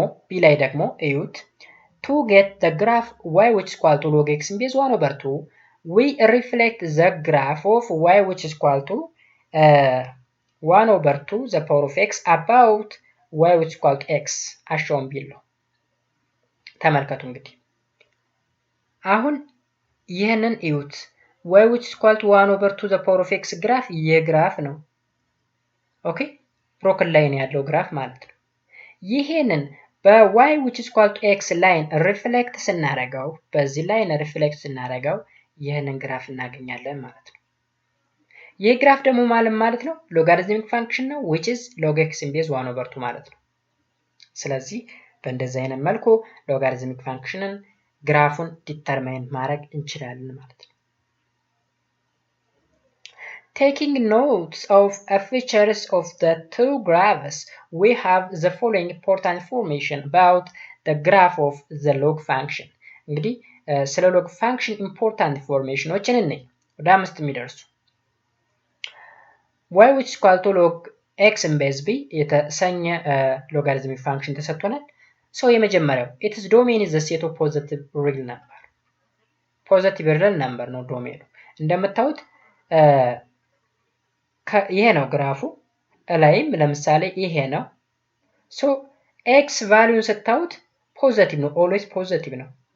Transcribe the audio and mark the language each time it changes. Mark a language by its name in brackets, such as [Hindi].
[Amharic] ቢ ላይ ደግሞ እዩት [English] to get the graph y which is equal to log x in base 1 over 2 we reflect the graph of y which is equal to 1 over 2 the power of x about y which is equal to x as shown below [Amharic] ተመልከቱ እንግዲህ አሁን ይሄንን እዩት [English] y which is equal to 1 over 2 the power of x [Amharic] ግራፍ የግራፍ ነው ኦኬ ብሮከን ላይን ያለው ግራፍ ማለት ነው ይሄንን በy which is equal to x ላይን ሪፍሌክት ስናደርገው በዚህ ላይን ሪፍሌክት ስናደርገው ይህንን ግራፍ እናገኛለን ማለት ነው። ይህ ግራፍ ደግሞ ማለት ነው ሎጋሪትሚክ ፋንክሽን ነው [English] which is log x in base 1/2 [Amharic] ማለት ነው። ስለዚህ በእንደዚህ አይነት መልኩ ሎጋሪትሚክ ፋንክሽንን ግራፉን ዲተርማይን ማድረግ እንችላለን ማለት ነው። [English] Taking notes of features of the two graphs, we have the following important information about the graph of the log function. [Amharic] እንግዲህ ስለ [English] log function important informationዎችን [Amharic] እንይ ወደ 5 የሚደርሱ [English] y which is equal to log x in base b [Amharic] የተሰኘ [English] logarithmic function [Amharic] ተሰጥቶናል። [English] so [Amharic] የመጀመሪያው [English] its domain is the set of positive real number. [Amharic] positive real number ነው ዶሜኑ። እንደምታዩት ይሄ ነው ግራፉ ላይም ለምሳሌ ይሄ ነው። ሶ ኤክስ ቫልዩን ስታዩት ፖዚቲቭ ነው ኦልዌይስ ፖዚቲቭ ነው።